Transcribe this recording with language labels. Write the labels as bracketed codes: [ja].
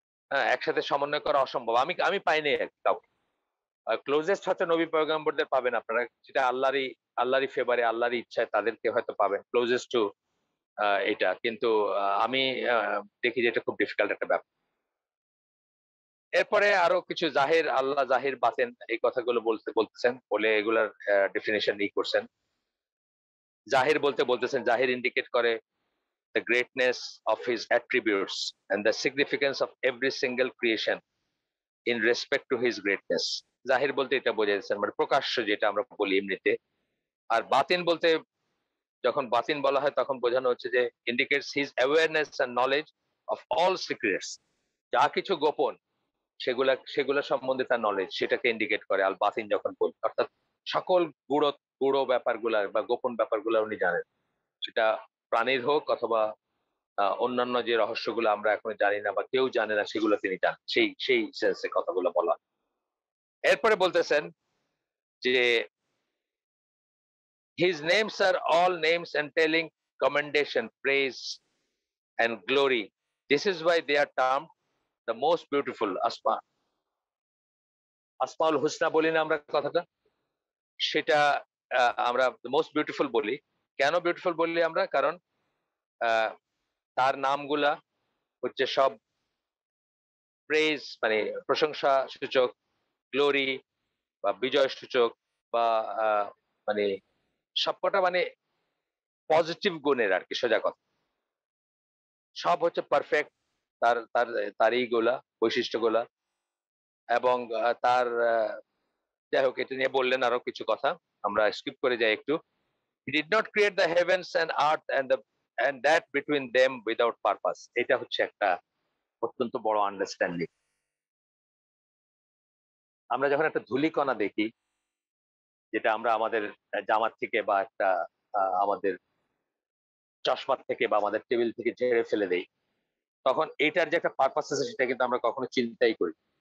[bn] হ্যাঁ, একসাথে সমন্বয় করা অসম্ভব। আমি আমি পাইনি কাউকে। ক্লোজেস্ট হয়তো নবী পয়গম্বরদের পাবেন আপনারা, সেটা আল্লাহরই ফেভারে, আল্লাহরই ইচ্ছায় তাদেরকে হয়তো পাবেন ক্লোজেস্ট টু এটা। কিন্তু আমি দেখি যে এটা খুব ডিফিকাল্ট একটা ব্যাপার। এরপরে আরো কিছু জাহির, আল্লাহ জাহির বাতেন, এই কথাগুলো বলতেছেন, বলে এগুলার ডেফিনেশন ই করছেন। জাহির বলতে বলতেছেন, জাহির ইন্ডিকেট করে [en] the greatness of his attributes and the significance of every single creation in respect to his greatness. [bn] জাহির বলতে এটা বোঝাচ্ছেন মানে প্রকাশ্য, যেটা আমরা বলি এমনিতে। আর বাতিন বলতে, যখন বাতিন বলা হয় তখন বোঝানো হচ্ছে যে [en] Indicates his awareness and knowledge of all secrets. [bn] যা কিছু গোপন, সেগুলা সেগুলা সম্বন্ধে তার নলেজ, সেটাকে ইন্ডিকেট করে আল বাতিন যখন বলি। অর্থাৎ সকল গুড়ো গুড়ো ব্যাপারগুলা বা গোপন ব্যাপারগুলা উনি জানেন। সেটা প্রাণীর হোক অথবা অন্যান্য যে রহস্যগুলো আমরা এখনো জানি না বা কেউ জানে না, সেগুলো তিনি জানেন। সেই সেই সেন্সে কথাগুলো বলা। এরপরে বলতেছেন যে [en] his names are all names entailing commendation, praise and glory. This is why they are termed the most beautiful asma। [bn] Asmaul Husna বলি না আমরা কথাটা, সেটা আমরা মোস্ট বিউটিফুল বলি। কেন বিউটিফুল বললি আমরা? কারণ আহ, তার নামগুলা হচ্ছে সব প্রেজ, মানে প্রশংসা সূচক, গ্লোরি বা বিজয় সূচক, বা মানে সবকটা মানে পজিটিভ গুণের আর কি, সোজা কথা। সব হচ্ছে পারফেক্ট, তার তার তার এইগুলা বৈশিষ্ট্যগুলা। এবং তার যাই হোক, এটা নিয়ে বললেন আরো কিছু কথা, আমরা স্কিপ করে যাই একটু। [en] He did not create the heavens and earth and that between them without purpose। [bn] এটা হচ্ছে একটা অত্যন্ত বড় আন্ডারস্ট্যান্ডিং। আমরা যখন একটা ধূলিকণা দেখি, যেটা আমরা আমাদের জামার থেকে বা একটা আমাদের চশমার থেকে বা আমাদের টেবিল থেকে ঝেড়ে ফেলে দেই, তখন এটার যে একটা পারপাস আছে সেটা কিন্তু আমরা কখনো চিন্তাই করি।